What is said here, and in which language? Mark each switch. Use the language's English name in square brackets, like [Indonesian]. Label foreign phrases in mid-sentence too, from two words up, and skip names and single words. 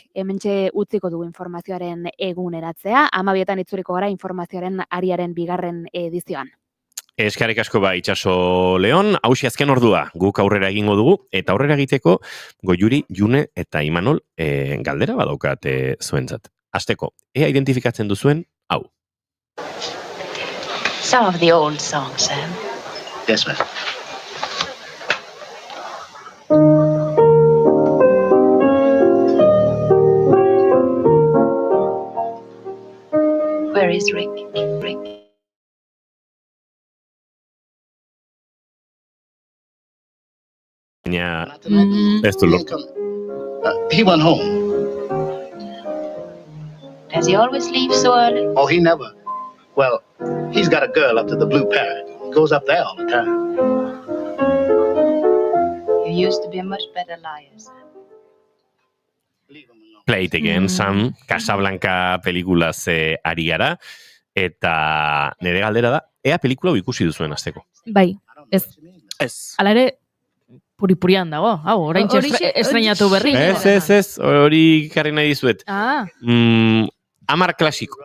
[Basque] Hementxe utziko dugu informazioaren eguneratzea, 12etan itzuliko gara informazioaren ariaren 2. edizioan. Eskerrik asko Itxaso Leon, hausi azken ordua guk aurrera egingo dugu, eta aurrera egiteko Goiuri, June eta Imanol galdera badaukat zuentzat. Hasteko, ea identifikatzen duzuen hau. [English] Some of the old songs, Sam. Yes, ma'am. Where is Rick? Rick. [Basque] Baina ez du lortu. [English] He went home. Does he always leave so early? Oh, he never. Well, he's got a girl up to the Blue Parrot. He goes up there all the time. You used to be a much better liar, Sam. Play it again, Sam, [Basque] Casablanca pelikulaz ari gara, eta nire galdera da, ea pelikula ikusi duzuen hasteko. Bai, Ez. Hala ere, puripurian dago, hau, orain estrenatu berri. Ez, hori karri nahi dizuet. Amar klasiko.